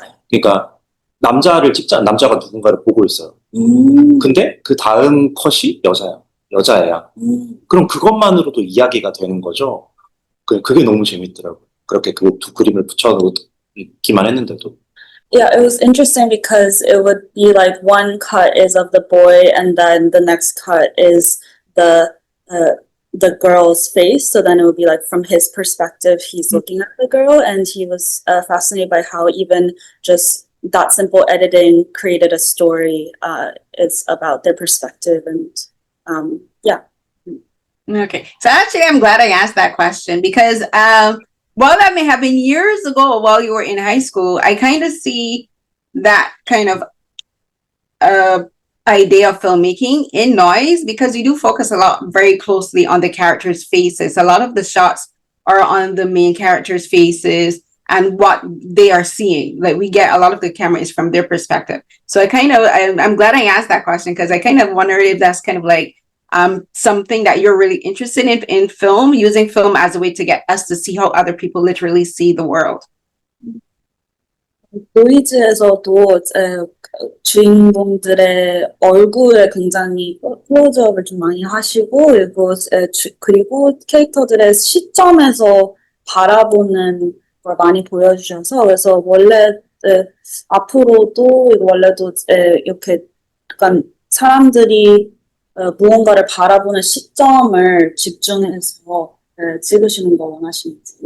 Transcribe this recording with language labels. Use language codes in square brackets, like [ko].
[ko] 그러니까 남자가 누군가를 보고 있어요. 근데 그 다음 컷이 여자애야. 그럼 그것만으로도 이야기가 되는 거죠. 그게 너무 재밌더라고요. 그렇게 그 두 그림을 붙여놓기만 했는데도. [en] Yeah, it was interesting because it would be like one cut is of the boy, and then the next cut is the girl's face. So then it would be like from his perspective, he's looking at the girl, and he was fascinated by how even just that simple editing created a story. It's about their perspective, and Okay, so actually I'm glad I asked that question because while that may have been years ago while you were in high school, I kind of see that kind of idea of filmmaking in Noise, because you do focus a lot very closely on the characters' faces. A lot of the shots are on the main characters' faces and what they are seeing. Like, we get a lot of the camera is from their perspective. So I'm glad I asked that question, because I kind of wondered if that's kind of like something that you're really interested in film, using film as a way to get us to see how other people literally see the world. [ko] 노이즈에서도 주인공들의 얼굴에 굉장히 클로즈업을 좀 많이 하시고, 그리고 캐릭터들의 시점에서 바라보는 걸 많이 보여주셔서, 그래서 앞으로도 원래도 이렇게 약간 사람들이 무언가를 바라보는 시점을 집중해서 찍으시는 거 원하시는지.